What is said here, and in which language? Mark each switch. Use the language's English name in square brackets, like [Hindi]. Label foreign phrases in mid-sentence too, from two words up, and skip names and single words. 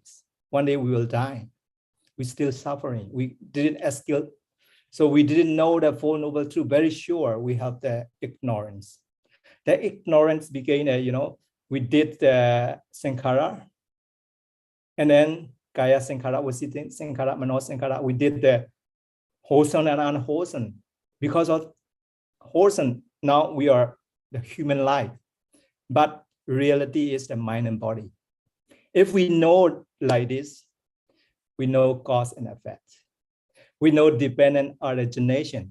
[English] One day we will die. We're still suffering. We didn't escape. So we didn't know the full noble truth. Very sure we have the ignorance. The ignorance began, we did the sankhara, and then [Pali] kaya sankhara, vasita sankhara, mano sankhara. [English] We did the wholesome and unwholesome. Because of wholesome, now we are the human life. But reality is the mind and body. If we know like this, we know cause and effect. We know dependent origination.